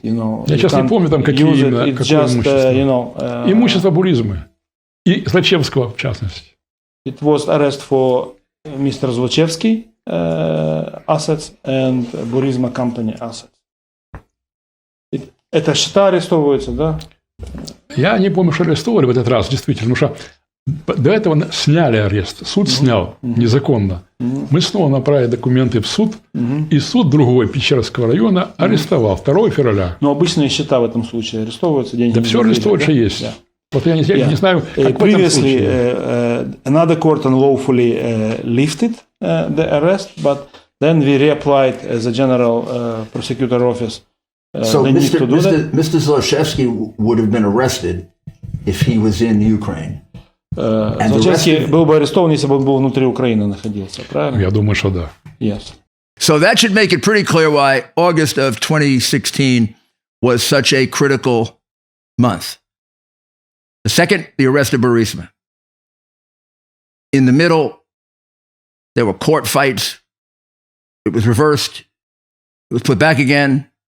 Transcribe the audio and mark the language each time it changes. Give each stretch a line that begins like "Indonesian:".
Russian: Я сейчас не помню, там какие именно, какое имущество. Имущество Буризмы. И Злачевского, в частности.
English: It was arrest for Mr. Zlochevsky assets and Burisma company assets.
Russian: Это счета арестовываются, да? Я не помню, что арестовали в этот раз, действительно, потому что до этого сняли арест. Суд снял незаконно. Мы снова направили документы в суд, и суд другой Печерского района арестовал 2 февраля. Но обычные счета в этом случае арестовываются, деньги. Да все арестовывается есть. Вот я не знаю, как в этом случае.
English: Another court unlawfully lifted the arrest, but then we reapplied as a general prosecutor office. So Mr. Zlochevsky would have been arrested if he was in Ukraine.
Russian: Злочевский был бы арестован, если бы он был внутри Украины находился, правильно? Я думаю, что да.
English: Yes. So that should make it pretty clear why August of 2016 was such a critical month. The second, the arrest of Burisma. In the middle, there were court fights. It was reversed. It was put back again.